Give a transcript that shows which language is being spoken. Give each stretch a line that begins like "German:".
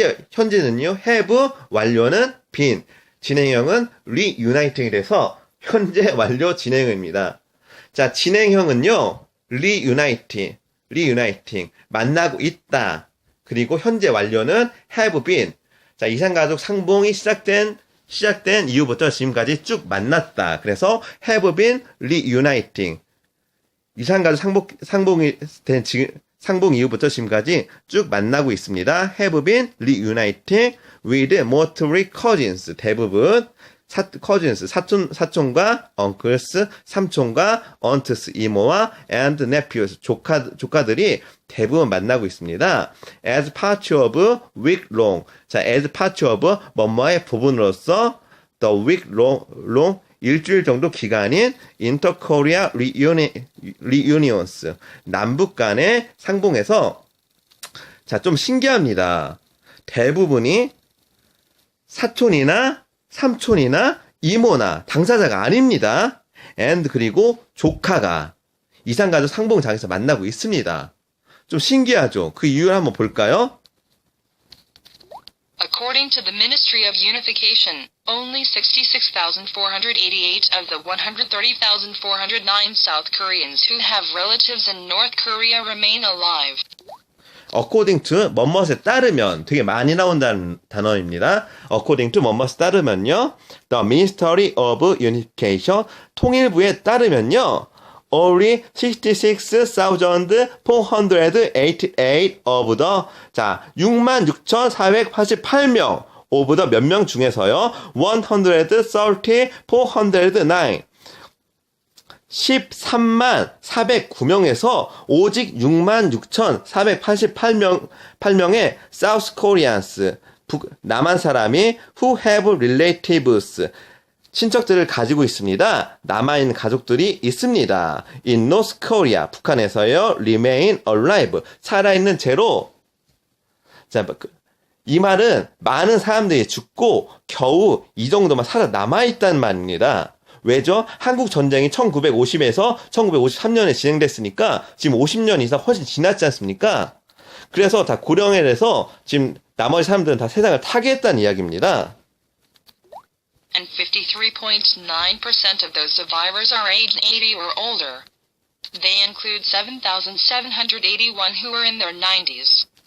Korean: 현재는요, have, 완료는 been, 진행형은 reuniting이 돼서 현재 완료 진행형입니다. 자, 진행형은요, reuniting, 만나고 있다. 그리고 현재 완료는
English: have been.
Korean: 자, 이산가족 상봉이 시작된 이후부터 지금까지 쭉 만났다. 그래서
English: have been reuniting.
Korean: 이산가족 상봉이 된 상봉 이후부터 지금까지 쭉 만나고 있습니다.
English: have been reuniting with mostly cousins.
Korean: 대부분 cousins, 사촌과 uncles, 삼촌과 aunts, 이모와
English: and nephews,
Korean: 조카들이 대부분 만나고 있습니다.
English: as part of week long. 자, as part of
Korean: 뭐뭐의 부분으로서
English: the week long
Korean: 일주일 정도 기간인
English: inter-Korea reunions.
Korean: 남북 간의 상봉에서 자, 좀 신기합니다. 대부분이 사촌이나 삼촌이나 이모나 당사자가 아닙니다. and 그리고 조카가 이산가족 상봉장에서 만나고 있습니다. 좀 신기하죠? 그 이유를 한번 볼까요?
English: According to the Ministry of Unification, only 66,488 of the 130,409 South Koreans who have relatives in North Korea remain alive. according to
Korean: 뭐뭇에 따르면 되게 많이 나온다는 단어입니다.
English: according to
Korean: 뭐뭇에 따르면요.
English: The Ministry of Unification
Korean: 통일부에 따르면요.
English: only 66,488 of the
Korean: 자 66,488명
English: of the
Korean: 몇 명 중에서요. 130,409 13만 409명에서 오직 66,488명의
English: South Koreans,
Korean: 남한 사람이
English: who have relatives,
Korean: 친척들을 가지고 있습니다. 남아있는 가족들이 있습니다.
English: In North Korea,
Korean: 북한에서요,
English: remain alive,
Korean: 살아있는 채로. 자, 이 말은 많은 사람들이 죽고 겨우 이 정도만 살아 남아있다는 말입니다. 왜죠? 한국 전쟁이 1950에서 1953년에 진행됐으니까 지금 50년 이상 훨씬 지났지 않습니까? 그래서 다 고령에 대해서 지금 나머지 사람들은 다 세상을 타개했다는 이야기입니다.
English: And 53.9% of those survivors are aged 80 or older. They include 7,781 who are in their 90s.